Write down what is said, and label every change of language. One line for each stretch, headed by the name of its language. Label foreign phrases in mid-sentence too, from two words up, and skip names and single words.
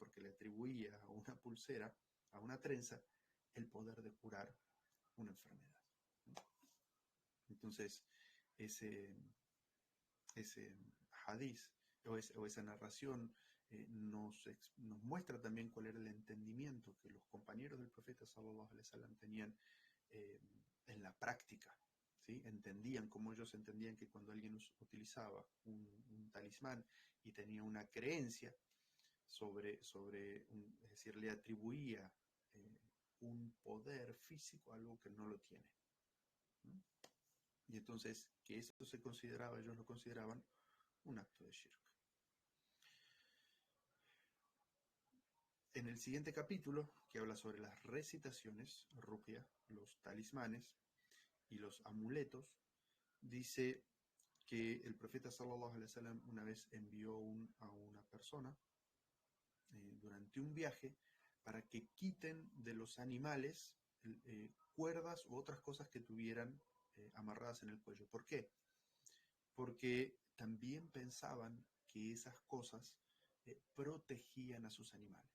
Spanish: Porque le atribuía a una pulsera, a una trenza, el poder de curar una enfermedad. Entonces, ese, ese hadith o esa narración nos muestra también cuál era el entendimiento que los compañeros del profeta
Arabic: صلى الله عليه وسلم
Spanish: tenían eh, en la práctica. ¿Sí? Entendían, como ellos entendían que cuando alguien utilizaba un talismán y tenía una creencia es decir, le atribuía un poder físico a algo que no lo tiene. ¿No? Y entonces, que eso se consideraba, ellos lo consideraban un acto de shirk. En el siguiente capítulo, que habla sobre las recitaciones, ruqya, los talismanes y los amuletos, dice que el profeta
Arabic: صلى الله عليه وسلم
Spanish: una vez envió a una persona durante un viaje para que quiten de los animales cuerdas u otras cosas que tuvieran amarradas en el cuello. ¿Por qué? Porque también pensaban que esas cosas protegían a sus animales.